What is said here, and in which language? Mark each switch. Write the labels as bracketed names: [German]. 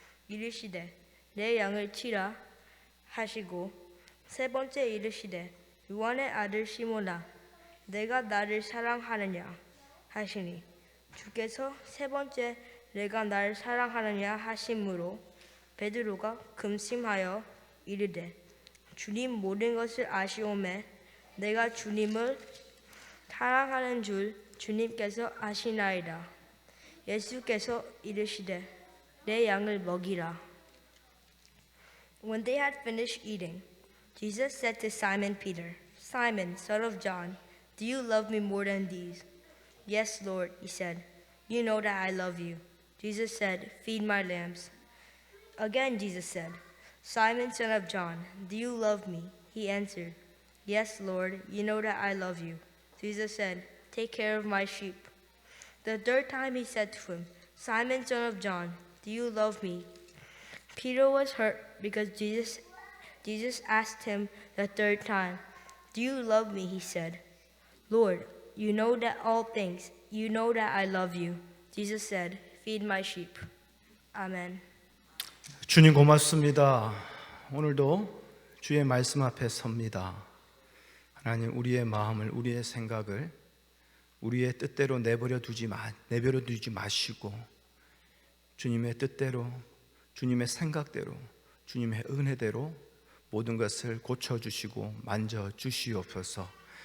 [Korean] 이르시되 내 양을 치라 하시고 세 번째 이르시되 요한의 아들 시몬아 내가 나를 사랑하느냐 하시니 주께서 세 번째 내가 나를 사랑하느냐 하심으로 베드로가 금심하여 이르되 주님 모든 것을 아시오매 내가 주님을 사랑하는 줄 주님께서 아시나이다. 예수께서 이르시되 내 양을 먹이라. [English] When they had finished eating, Jesus said to Simon Peter, Simon, son of John, do you love me more than these? Yes, Lord, he said. You know that I love you. Jesus said, feed my lambs. Again Jesus said, Simon, son of John, do you love me? He answered, Yes, Lord, you know that I love you. Jesus said, take care of my sheep. The third time he said to him, Simon, son of John, do you love me? Peter was hurt because Jesus asked him the third time, do you love me? He said, Lord, you know that all things, you know that I love you. Jesus said, feed my sheep. Amen. [Korean] 주님 고맙습니다. 오늘도 주의 말씀 앞에 섭니다. 하나님 우리의 마음을 우리의 생각을 우리의 뜻대로 내버려 두지 마시고 주님의 뜻대로 주님의 생각대로 주님의 은혜대로 모든 것을 고쳐주시고 만져주시옵소서.